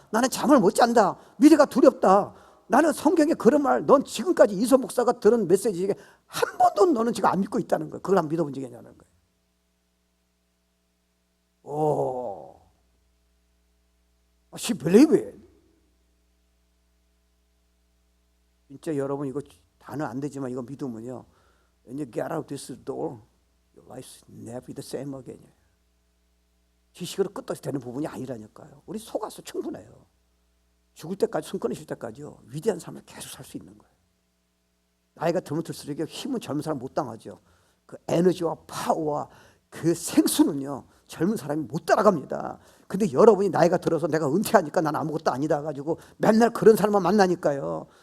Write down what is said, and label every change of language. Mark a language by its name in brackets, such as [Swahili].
[Korean] 나는 잠을 못 잔다. 미래가 두렵다. 나는 성경에 그런 말, 넌 지금까지 이소 목사가 들은 메시지 중에 한 번도 너는 지금 안 믿고 있다는 거예요. 그걸 안 믿어본 적이 있냐는 거예요. [English] 오, she believe it. [Korean] 진짜 여러분 이거 단어 안 되지만 이거 믿으면요. [English] When you get out this door, your life's never be the same again. [Korean] 지식으로 끝없이 되는 부분이 아니라니까요. 우리 속아서 충분해요. 죽을 때까지 숨 끊으실 때까지요. 위대한 삶을 계속 살 수 있는 거예요. 나이가 들면 들수록 힘은 젊은 사람 못 당하죠. 그 에너지와 파워와 그 생수는요. 젊은 사람이 못 따라갑니다. 근데 여러분이 나이가 들어서 내가 은퇴하니까 난 아무것도 아니다 가지고 맨날 그런 사람만 만나니까요.